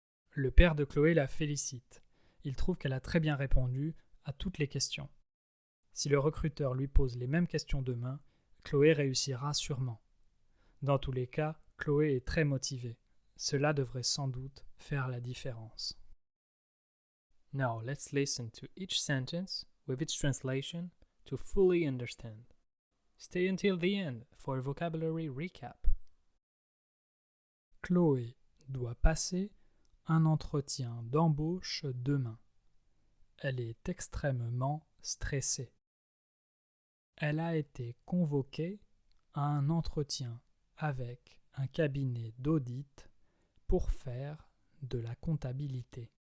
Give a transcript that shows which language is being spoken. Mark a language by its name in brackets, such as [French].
[French] Le père de Chloé la félicite. Il trouve qu'elle a très bien répondu à toutes les questions. Si le recruteur lui pose les mêmes questions demain, Chloé réussira sûrement. Dans tous les cas, Chloé est très motivée. Cela devrait sans doute faire la différence. [English] Now let's listen to each sentence with its translation to fully understand. Stay until the end for a vocabulary recap. [French] Chloé doit passer un entretien d'embauche demain. Elle est extrêmement stressée. Elle a été convoquée à un entretien avec un cabinet d'audit pour faire de la comptabilité.